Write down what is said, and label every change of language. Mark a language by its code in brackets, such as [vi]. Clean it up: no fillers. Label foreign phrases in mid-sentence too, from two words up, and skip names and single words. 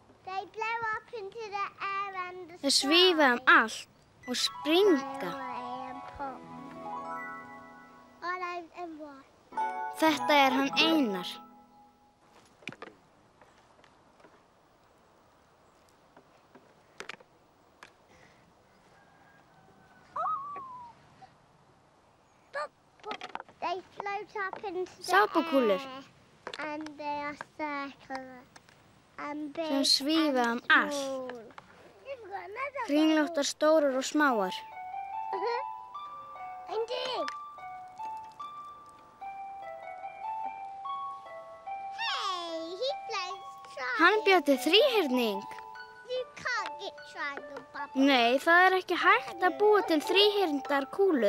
[en] They blow up into the air and the [is] Þau svífa allt og springa. [en] and pop. Orange and white. [is] Þetta hann Einar. [en] They float up into the [is] Sápukúlur. [en] air and they are circular and big [is] Sem svífa [en] and [is] allt. [en] small. You've got another [is] Kringlóttar stórar og smáar. [en] Indeed. Hey, he plays triangle. [is] Hann bjó til þríhyrning. [en] You can't get triangle bubbles. [is] Nei, það ekki hægt að búa til þríhyrndar kúlur.